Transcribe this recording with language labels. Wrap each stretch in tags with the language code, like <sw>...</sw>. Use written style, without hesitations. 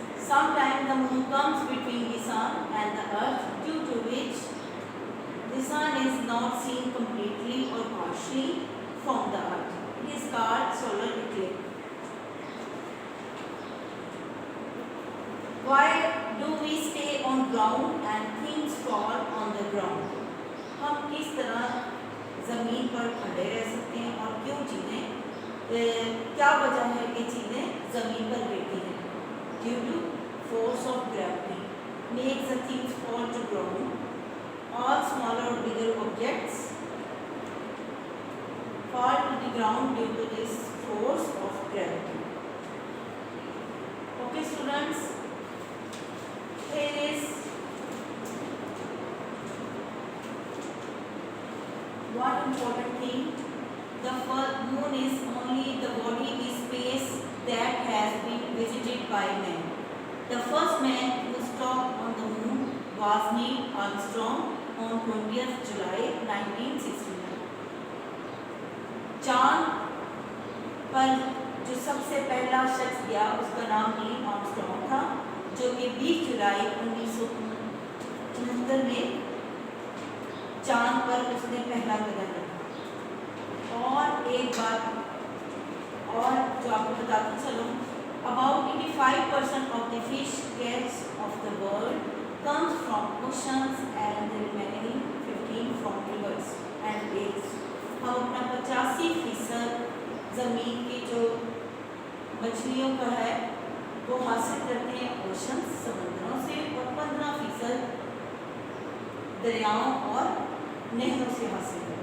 <en>Sometimes the moon comes between the sun and the earth, due to which the sun is not seen completely or partially from the earth. It is called solar eclipse. Why do we stay on ground and things fall on the ground?</en> <hi>हम किस तरह ज़मीन पर खड़े रह सकते हैं और क्यों चीज़ें, क्या वजह है कि चीज़ें ज़मीन पर गिरती हैं?</hi> <en>Due to force of gravity makes the things fall to ground. All smaller or bigger objects fall to the ground due to this force of gravity. Okay students, here is one important thing. The moon is only the body in space that has been visited by man. The first man who stopped on the moon was Neil Armstrong on 20th July 1969.</en> <hi>चांद पर जो सबसे पहला शख्स गया उसका नाम Neil Armstrong था, जो कि 20 जुलाई 1969 में चांद पर उसने पहला कदम रखा। और एक बात और जो आपको बताती चलो,</hi> <en>about 85% of the fish catch of the world comes from oceans and the remaining 15 from rivers and lakes।</en> <hi>हम अपना 85% ज़मीन की जो मछलियों का है वो हासिल करते हैं ओशन समंदरों से, और 15% दरियाओं और नहरों से हासिल</hi>